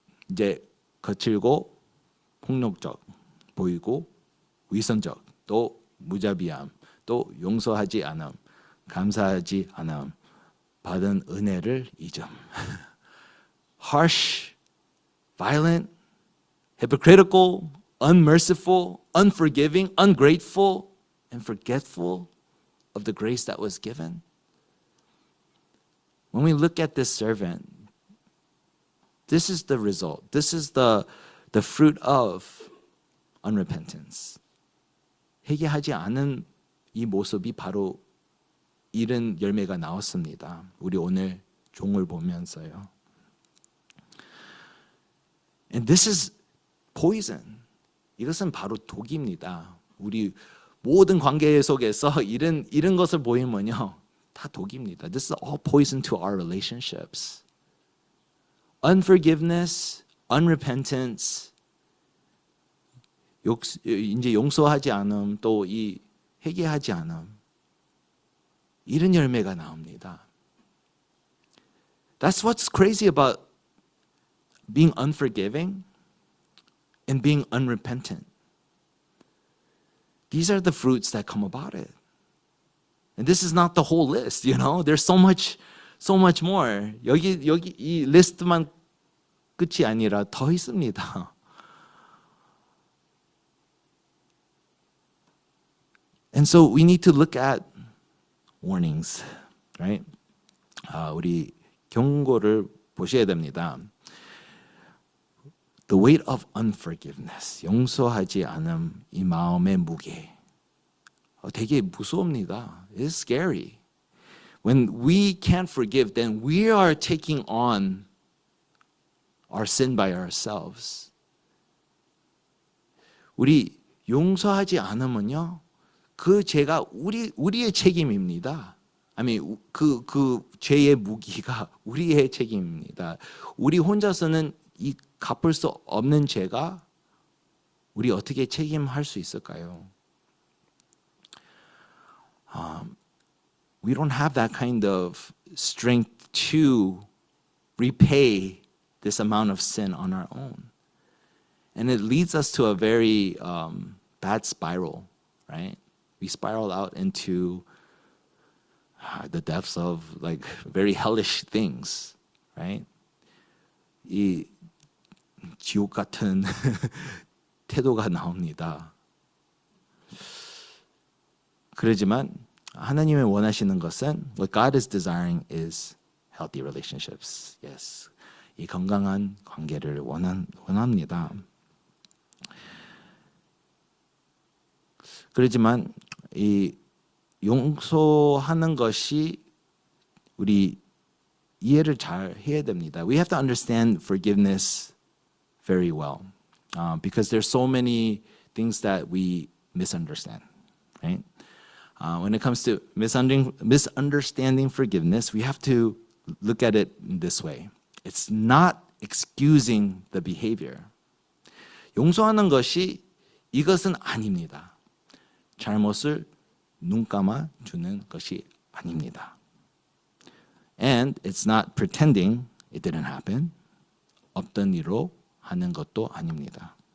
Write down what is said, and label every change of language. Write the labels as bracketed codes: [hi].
[ko] 이제 거칠고 폭력적 보이고 위선적 또 무자비함 또 용서하지 않음 감사하지 않음 받은 은혜를 잊음. [en] Harsh, violent, hypocritical, unmerciful, unforgiving, ungrateful, and forgetful of the grace that was given. When we look at this servant, this is the result. This is the fruit of unrepentance. [ko] 회개하지 않은 이 모습이 바로 이런 열매가 나왔습니다. 우리 오늘 종을 보면서요. [en] And this is poison. [ko] 이것은 바로 독입니다. 우리 모든 관계 속에서 이런 것을 보이면요. 다 독입니다. [en] This is all poison to our relationships. Unforgiveness, unrepentance, [ko] 이제 용서하지 않음, 또 이 회개하지 않음. 이런 열매가 나옵니다. [en] That's what's crazy about being unforgiving and being unrepentant. These are the fruits that come about it. And this is not the whole list, you know. There's so much more. [ko] 여기 이 리스트만 끝이 아니라 더 있습니다. [en] And so we need to look at warnings, right? [ko] 우리 경고를 보셔야 됩니다. [en] The weight of unforgiveness, [ko] 용서하지 않음, 이 마음의 무게. 되게 무서웁니다. [en] It's scary. When we can't forgive, then we are taking on our sin by ourselves. [ko] 우리 용서하지 않으면요, 그 죄가 우리의 책임입니다. [en] I mean, [ko] 그 죄의 무기가 우리의 책임입니다. 우리 혼자서는 이 갚을 수 없는 죄가 우리 어떻게 책임할 수 있을까요? [en] We don't have that kind of strength to repay this amount of sin on our own. And it leads us to a very bad spiral, right? We spiral out into the depths of like very hellish things, right? [ko] 이 지옥 같은 태도가 나옵니다. 그러지만 하나님이 원하시는 것은 [en] what God is desiring is healthy relationships. Yes. [ko] 이 건강한 관계를 원합니다. 그렇지만 이 용서하는 것이 우리 이해를 잘 해야 됩니다. [en] We have to understand forgiveness very well, because there's so many things that we misunderstand, right? When it comes to misunderstanding forgiveness, we have to look at it this way. It's not excusing the behavior. [ko] 용서하는 것이 이것은 아닙니다. 잘못을 눈 감아 주는 것이 아닙니다. [en] And it's not pretending it didn't happen. [ko] 없던 일로 하는 것도 아닙니다.